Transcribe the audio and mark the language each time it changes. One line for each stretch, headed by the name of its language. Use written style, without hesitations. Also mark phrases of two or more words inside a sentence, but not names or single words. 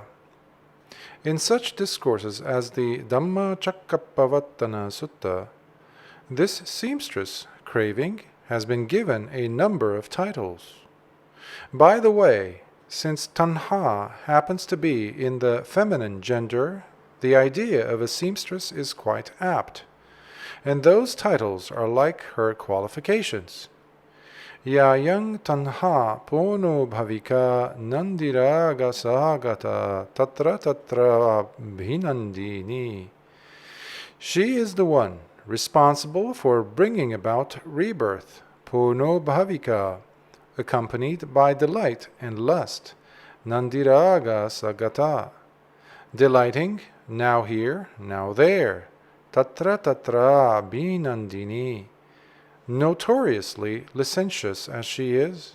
English: In such discourses as the Dhammacakkappavattana Sutta, this seamstress, craving, has been given a number of titles. By the way, Since tanha happens to be in the feminine gender, the idea of a seamstress is quite apt, and those titles are like her qualifications.
Pali: Yayang tanha pono bhavika nandiraga sagata tatra tatra bhinandini.
English: She is the one responsible for bringing about rebirth,
Pali: pono bhavika,
English: accompanied by delight and lust,
Pali: nandiraga sagata,
English: delighting now here, now there,
Pali: tatra tatra bhinandini,
English: notoriously licentious as she is.